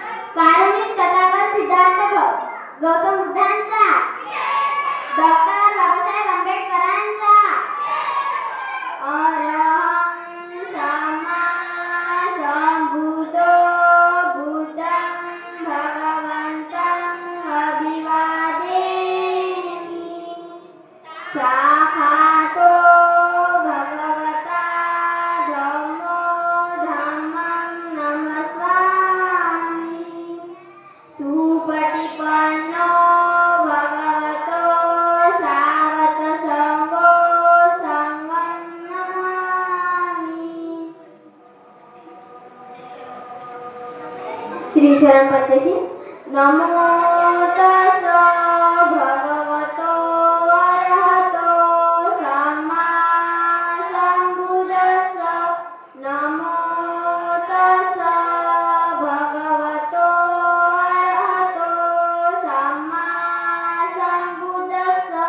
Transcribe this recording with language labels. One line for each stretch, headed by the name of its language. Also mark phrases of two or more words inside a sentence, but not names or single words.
Marathi: कारुणिक तथागत सिद्धार्थ गौतम बुद्धांचा, डॉक्टर बाबासाहेब आंबेडकरांचा,
Pali: अरहं सम्मा संबुद्धो बुद्धं भगवन्तं अभिवादेमि। साक्षातो भगवता धम्मो धम्मं नमस्वामि। सुपटिपन्नो भगवतो सावक संघो संघं नमामि। श्री शरण पंचशी। नमो तस्स भगवतो अरहतो सम्मा संबुद्धस्स। नमो तस्स भगवतो अरहतो सम्मा संबुद्धस्स।